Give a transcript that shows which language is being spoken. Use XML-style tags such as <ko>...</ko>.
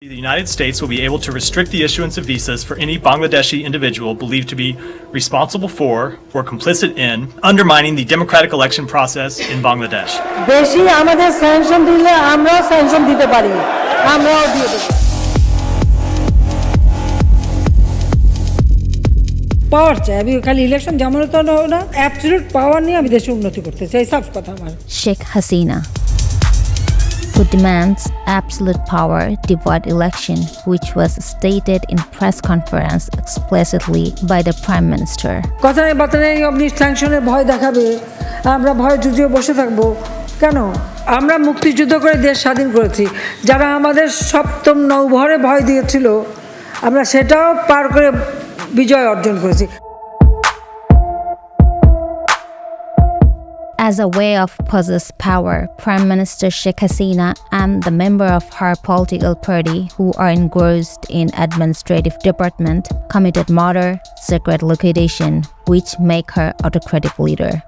<en>The United States will be able to restrict the issuance of visas for any Bangladeshi individual believed to be responsible for or complicit in undermining the democratic election process in Bangladesh.</en> <bn>দেশি আমাদের sanction দিলে আমরাও sanction দিতে পারি, আমরাও দিয়ে দেব। পাওয়ার চাই, আমি খালি ইলেকশন যেমন তো না, অ্যাবসলিউট পাওয়ার নিয়ে আমি দেশে উন্নতি করতে চাই, সাফ কথা আমার।</bn> <en>Sheikh Hasina, who demands absolute power to vote election, which was stated in press conference explicitly by the Prime Minister.</en> <bn>কথা নেই বার্তা নেই, আপনি স্যাংশনের ভয় দেখাবে, আমরা ভয় যুজিয়ে বসে থাকবো কেন? আমরা মুক্তিযুদ্ধ করে দেশ স্বাধীন করেছি। যারা আমাদের সপ্তম নৌবহরে ভয় দিয়েছিল, আমরা সেটাও পার করে বিজয় অর্জন করেছি।</bn> <en>As a way of possess power, Prime Minister Sheikh Hasina and the member of her political party who are engrossed in administrative department committed murder, secret liquidation, which make her autocratic leader.</en>